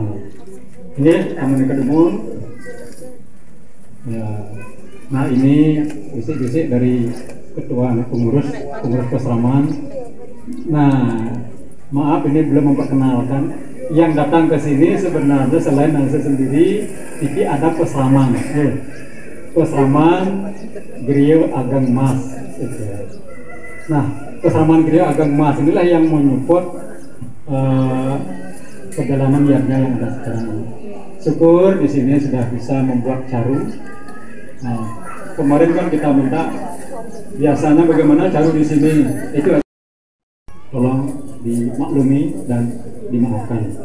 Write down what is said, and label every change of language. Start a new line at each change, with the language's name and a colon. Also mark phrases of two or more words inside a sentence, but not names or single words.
Indonesian: Ini Amun Kedemun. Ya. Nah, ini bisik-bisik dari ketua pengurus Keseraman. Nah, maaf ini belum memperkenalkan yang datang ke sini. Sebenarnya selain Narisa sendiri, ini ada Peseraman. Peseraman Griyo Ageng Mas. Nah, Peseraman Griyo Ageng Mas inilah yang menyupport perjalanan yatnya yang ada sekarang ini. Syukur di sini sudah bisa membuat caru. Nah, kemarin kan kita minta biasanya bagaimana caru di sini itu, tolong dimaklumi dan dimaafkan.